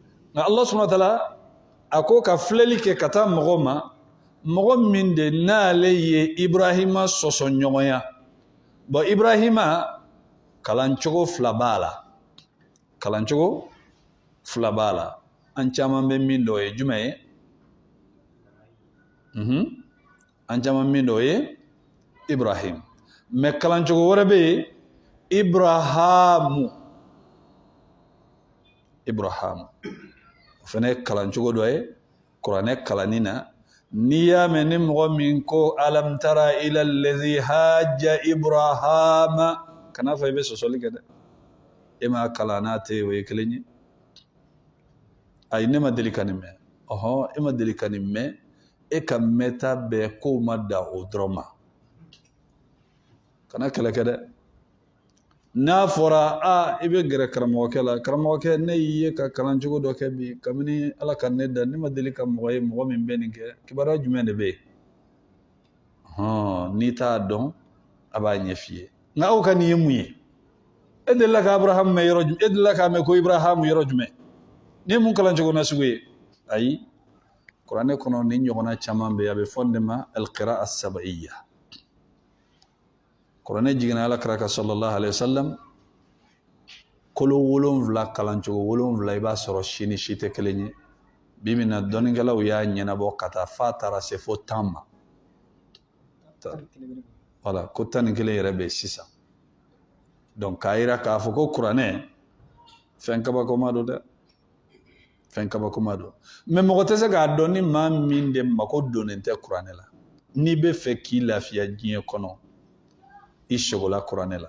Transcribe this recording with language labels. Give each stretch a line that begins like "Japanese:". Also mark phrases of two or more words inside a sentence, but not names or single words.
Arabic: الله سبحانه وتعالى
Bambara: ako ka filɛli kɛ ka taa mɔgɔ ma mɔgɔ min de n'ale ye Ibrahima sɔsɔ ɲɔgɔnya bon Ibrahima kalancogo fila b'a la kalancogo fila b'a la an caman bɛ min dɔ ye jumɛn ye an caman min dɔ ye Ibrahim mais kalancogo wɛrɛ bɛ yen Ibrahamu o fana ye kalancogo dɔ ye kuranɛ kalanni na n'i y'a mɛn ni mɔgɔ min ko
Arabic: ألم تر إلى الذي حاج إبراهيم
Bambara: kana fɔ i bɛ sɔsɔli kɛ dɛ e ma kalan n'a tɛ o ye kelen ye ayi ne ma deli ka nin mɛn e ma deli ka nin mɛn e ka mɛta bɛɛ kow ma da o dɔrɔn ma kana kɛlɛ kɛ dɛ n'a fɔra i bɛ gɛrɛ karamɔgɔkɛ la karamɔgɔkɛ ne y'i ye ka kalancogo dɔ kɛ bi kabini ala ka ne da ne ma deli ka mɔgɔ ye mɔgɔ min bɛ nin kɛ kibaruya jumɛn de bɛ yen n'i t'a dɔn a b'a ɲɛ f'i ye nka aw ka nin ye mun ye e delila ka Abrahamu mɛn yɔrɔ jumɛn e delila k'a mɛn ko Ibrahamu yɔrɔ jumɛn ni mun kalancogo na sugu ye ayi kuranɛ kɔnɔ ni ɲɔgɔnna caman bɛ yen a bɛ fɔ nin de ma
Arabic: القراءة السبعية
Bambara: kuranɛ jiginna alakira kan
Arabic: صلى الله عليه وسلم
Bambara: kolo 7 kalancogo 7 i b'a sɔrɔ si ni si tɛ kelen ye bi min na dɔnnikɛlaw y'a ɲɛnabɔ ka taa f'a taara se fo 10 ma voilà ko 11 yɛrɛ bɛ yen sisan donc k'a yira k'a fɔ ko kuranɛ fɛn kabakoma don dɛ fɛn kabakoma don mais mɔgɔ tɛ se k'a dɔn ni maa min de mako donnen tɛ kuranɛ la n'i bɛ fɛ k'i lafiya diɲɛ kɔnɔ i sogola kuranɛ la